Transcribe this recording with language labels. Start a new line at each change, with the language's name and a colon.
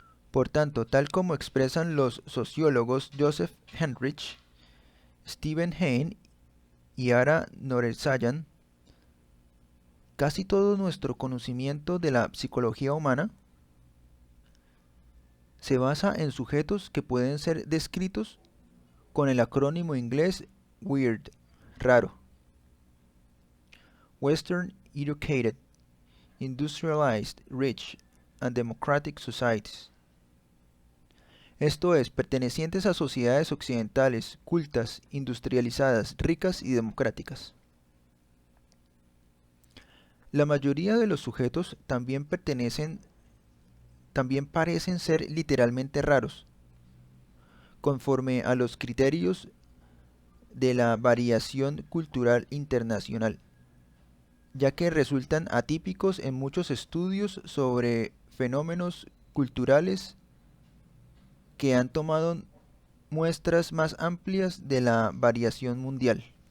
Spanish: Por tanto, tal como expresan los sociólogos Joseph Henrich, Stephen Heine y Ara Norensayan, casi todo nuestro conocimiento de la psicología humana se basa en sujetos que pueden ser descritos con el acrónimo inglés WEIRD, raro.
English: Western Educated, Industrialized, Rich and Democratic Societies.
Spanish: Esto es, pertenecientes a sociedades occidentales, cultas, industrializadas, ricas y democráticas. La mayoría de los sujetos también parecen ser literalmente raros, conforme a los criterios de la variación cultural internacional, ya que resultan atípicos en muchos estudios sobre fenómenos culturales que han tomado muestras más amplias de la variación mundial.